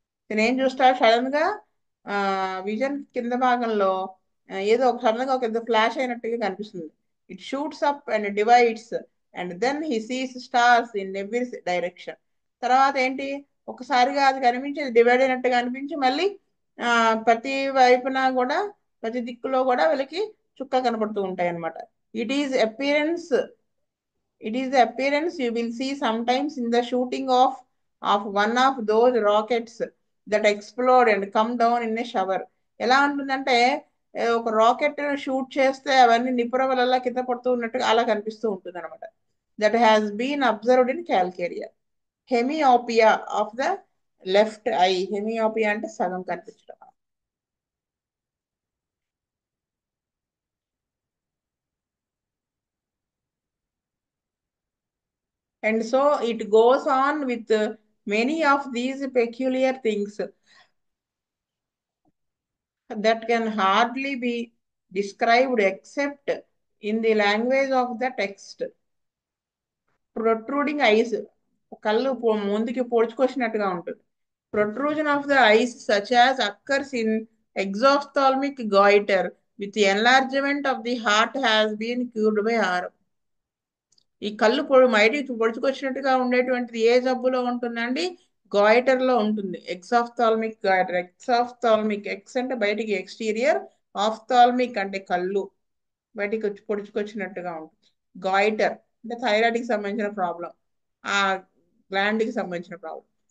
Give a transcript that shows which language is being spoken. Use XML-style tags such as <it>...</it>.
<te>నేను ఏం చూస్తా, సడన్ గా విజన్ కింద భాగంలో ఏదో ఒక సడన్ గా ఒక ఏదో ఫ్లాష్ అయినట్టుగా కనిపిస్తుంది.</te> <en>It shoots up and divides and then he sees stars in every direction.</en> <te>తర్వాత ఏంటి, ఒకసారిగా అది కనిపించి డివైడ్ అయినట్టుగా అనిపించి మళ్ళీ ఆ ప్రతి వైపున కూడా, ప్రతి దిక్కులో కూడా వీళ్ళకి చుక్కలు కనపడుతూ ఉంటాయి అన్నమాట.</te> <en>It is appearance It is the appearance you will see sometimes in the shooting of one of those rockets that explode and come down in a shower.</en> <te>ఎలా ఉంటుందంటే ఒక రాకెట్ షూట్ చేస్తే అవన్నీ నిపురవలలా కింద పడుతూ ఉన్నట్టుగా అలా కనిపిస్తూ ఉంటుంది అనమాట.</te> <en>That has been observed in calcarea. Hemiopia of the left eye,</en> <te>హెమియోపియా అంటే సగం కనిపించడం.</te> <en>And so it goes on with many of these peculiar things that can hardly be described except in the language of the text. Protruding eyes,</en> <te>కళ్ళు ముందుకి పొడుచుకొచ్చినట్టుగా ఉంటుంది.</te> <en>Protrusion of the eyes such as occurs in exophthalmic goiter with the enlargement of the heart has been cured by R.</en> <te>ఈ కళ్ళు బయటికి పొడుచుకొచ్చినట్టుగా ఉండేటువంటిది ఏ జబ్బులో ఉంటుందండి, goitre లో ఉంటుంది. ఎక్సాఫ్థాల్మిక్ గాయిటర్, ఎక్సాఫ్థాల్మిక్, ఎక్స్ అంటే బయటికి ఎక్స్టీరియర్, ఆఫ్థాల్మిక్ అంటే కళ్ళు బయటికి వచ్చి పొడుచుకొచ్చినట్టుగా ఉంటుంది. గాయిటర్ అంటే థైరాయిడ్ కి సంబంధించిన ప్రాబ్లం, ఆ గ్లాండ్ కి సంబంధించిన ప్రాబ్లం.</te>